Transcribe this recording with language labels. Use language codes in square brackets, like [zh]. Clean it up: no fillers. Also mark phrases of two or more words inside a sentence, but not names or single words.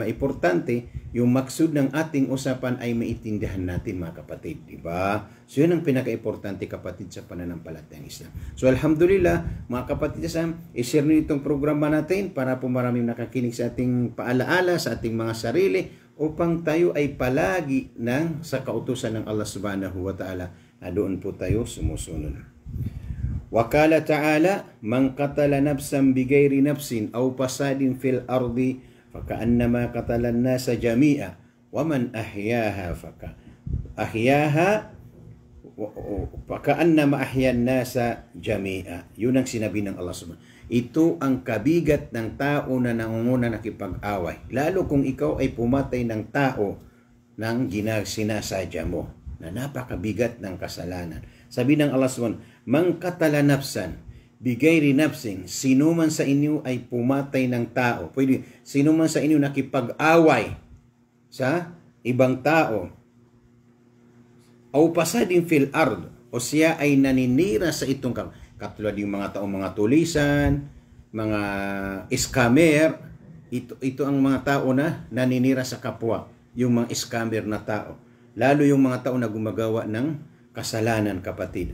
[tl] Importante, yung maksud ng ating usapan ay maintindihan natin mga kapatid. Diba? So yun ang pinaka-importante kapatid sa pananampalatayang Islam. So alhamdulillah, mga kapatid sa Islam, i-share nyo itong programa natin para po maraming nakakinig sa ating paalaala, sa ating mga sarili, upang tayo ay palagi sa kautusan ng [ar] الله سبحانه وتعالى [tl] na doon po tayo sumusunod. [ar] وقال تعالى من قتل نفسا بغير نفس أو فساد في الأرض فكأنما قتل الناس جميعا ومن أحياها فكأنما أحيا الناس جميعا. [tl] Yun ang sinabi ng [ar] الله سبحانه. [tl] Ito ang kabigat ng tao na nangunguna nakipag-away. Lalo kung ikaw ay pumatay ng tao nang sinasadya mo, na napakabigat ng kasalanan. Sabi ng [ar] الله سبحانه, من قتل نفسا بغير نفس, [tl] sino man sa inyo ay pumatay ng tao. Pwede, sino man sa inyo nakipag-away sa ibang tao. [ar] أو فساد في الأرض, [tl] o siya ay naninira sa itong katulad yung mga taong mga tulisan, mga scammer, ito ang mga tao na naninira sa kapwa, yung mga scammer na tao. Lalo yung mga tao na gumagawa ng kasalanan, kapatid.